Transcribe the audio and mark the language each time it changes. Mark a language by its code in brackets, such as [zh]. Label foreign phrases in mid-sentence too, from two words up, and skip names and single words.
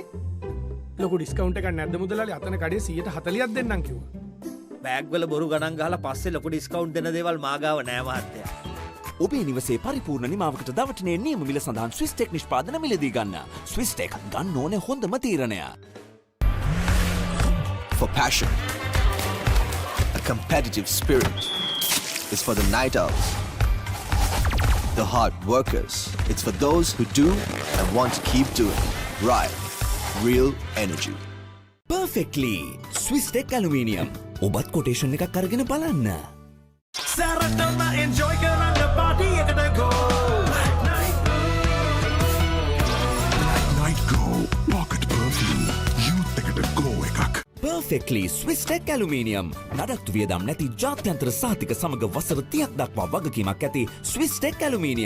[si] ලොකු ඩිස්කවුන්ට් එකක් නැද්ද මුදලාලි? අතන කඩේ 140ක් දෙන්නම් කිව්වා. බෑග් වල බොරු ගණන් ගහලා පස්සේ ලොකු ඩිස්කවුන්ට් දෙන දේවල් මා ගාව නෑ මහත්තයා. ඔබේ නිවසේ පරිපූර්ණ නිමාවකට දවටනේ නියම මිල සඳහන් ස්විස් ටෙක් නිෂ්පාදන මිලදී ගන්න. ස්විස් ටෙක් ගන්න ඕනේ හොඳම තීරණය. [en] For passion, a competitive spirit is for the night owls, the hard workers. It's for those who do and want to keep doing. Right. Real energy. Perfectly Swiss Tech Aluminium. [si] ඔබත් කොටේෂන් එකක් අරගෙන බලන්න. සැරටම enjoy කරන්න party එකට go. [en] Night go pocket perfume. [si] youth එකට go එකක්. [en] Perfectly Swiss Tech Aluminium. [si] නඩත්තු වියදම් නැති ජාත්‍යන්තර සහතික සමග වසර 30ක් දක්වා වගකීමක් ඇති Swiss Tech Aluminium.